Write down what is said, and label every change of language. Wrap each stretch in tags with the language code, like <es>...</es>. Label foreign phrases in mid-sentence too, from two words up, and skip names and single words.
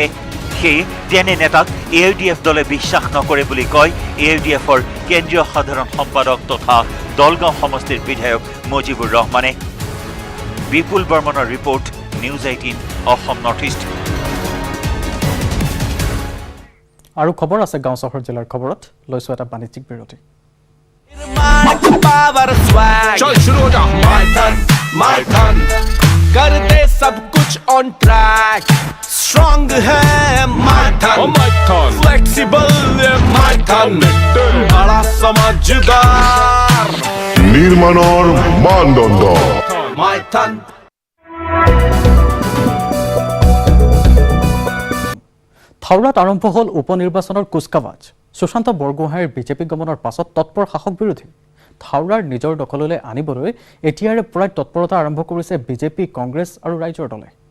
<as>সেয়ে তেনে নেতাক AIDF দলে বিশ্বাস নকৰে বুলি কয় AIDFৰ কেন্দ্ৰীয় সাধাৰণ সম্পাদক তথা দলগাঁও সমষ্টিৰ বিধায়ক মুজিবুৰ ৰহমানে। বিপুল বৰ্মনৰ ৰিপৰ্ট, নিউজ 18 অসম নৰ্থ ইষ্ট। আৰু খবৰ আছে গাঁও চহৰ জিলাৰ খবৰত, লৈছো এটা বাণিজ্যিক বিৰতি।</as> <hi>चल शुरू हो जा</hi> <en>my turn</en> <hi>कर दे सब कुछ</hi> <en>on track strong</en> <hi>है</hi> <en>my turn flexible my turn</en> <hi>बड़ा समझदार</hi> <as>নির্মাণৰ মানদণ্ড</as> <en>my turn.</en> <as>থাওৰাত আৰম্ভ হ'ল উপ নিৰ্বাচনৰ কুচকাৱাজ। সুশান্ত বৰগোহাঁইৰ বিজেপি গমনৰ পাছত তৎপৰ শাসক বিৰোধী। থাওৰাৰ নিজৰ দখললৈ আনিবলৈ এতিয়াৰে পৰাই তৎপৰতা আৰম্ভ কৰিছে বিজেপি, কংগ্ৰেছ আৰু ৰাইজৰ দলে।</as>